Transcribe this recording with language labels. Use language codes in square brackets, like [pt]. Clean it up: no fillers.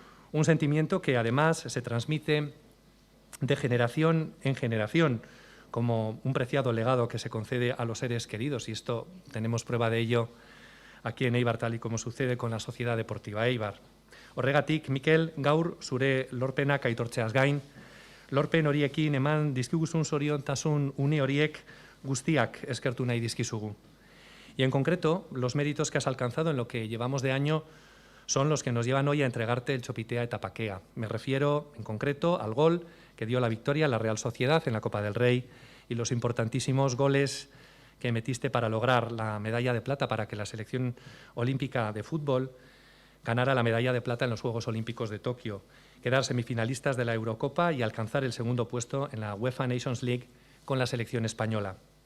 [es] Un sentimiento que además se transmite de generación en generación, como un preciado legado que se concede a los seres queridos, y esto tenemos prueba de ello aquí en Eibar, tal y como sucede con la Sociedad Deportiva Eibar. [eu] Horregatik, Mikel, gaur zure lorpenak aitortzeaz gain, lorpen horiekin eman dizkiguzun zoriontasun une horiek guztiak eskertu nahi dizkizugu. [es] Y en concreto, los méritos que has alcanzado en lo que llevamos de año son los que nos llevan hoy a entregarte el Txopitea eta Pakea. Me refiero, en concreto, al gol que dio la victoria a la Real Sociedad en la Copa del Rey y los importantísimos goles que metiste para lograr la medalla de plata para que la selección olímpica de fútbol ganara la medalla de plata en los Juegos Olímpicos de Tokio, quedar semifinalistas de la Eurocopa y alcanzar el segundo puesto en la UEFA Nations League con la selección española.